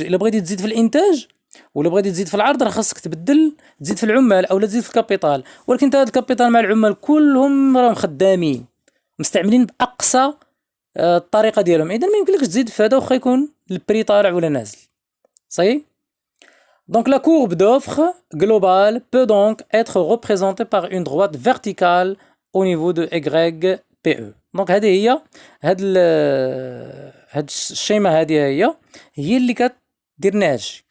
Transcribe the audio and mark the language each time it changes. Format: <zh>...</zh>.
<ar>الا بغيتي تزيد في الانتاج ولا بغيتي تزيد في العرض راه خاصك تزيد في العمال او تزيد في الكابيتال، ولكن انت هذا الكابيتال مع العمال كلهم راهم خدامين مستعملين باقصى الطريقه ديالهم، اذا ما يمكنلكش تزيد في هذا واخا يكون البري طالع ولا نازل. صحيح.</ar> <fr>Donc la courbe d'offre globale peut donc être représentée par une droite verticale au niveau de YPE.</fr> <ar>Donc هذه هاد الشيمة هي اللي كدير ناتج.</ar>